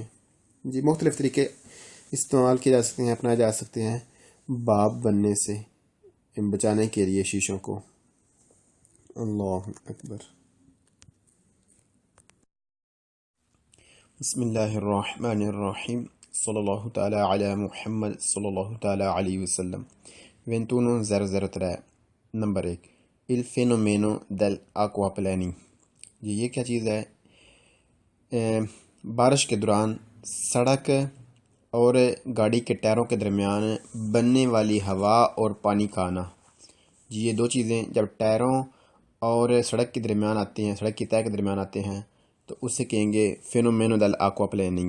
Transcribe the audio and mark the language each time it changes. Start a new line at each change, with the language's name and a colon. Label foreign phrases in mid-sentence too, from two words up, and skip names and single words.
Urdu: جی مختلف طریقے استعمال کیے جا سکتے ہیں اپنائے جا سکتے ہیں باپ بننے سے بچانے کے لیے شیشوں کو.
Arabic: اللہ اکبر. بسم اللہ الرحمن الرحیم صلی اللہ تعالی علی محمد صلی اللہ تعالی علیہ وسلم.
Italian: 21.003 نمبر 1 il fenomeno dell'acquaplaning.
Urdu: یہ کیا چیز ہے؟ بارش کے دوران سڑک اور گاڑی کے ٹائروں کے درمیان بننے والی ہوا اور پانی کا آنا. جی یہ دو چیزیں جب ٹائروں اور سڑک کے درمیان آتے ہیں، سڑک کی تہہ کے درمیان آتے ہیں، تو اسے کہیں گے
Italian: fenomeno dell'acquaplaning.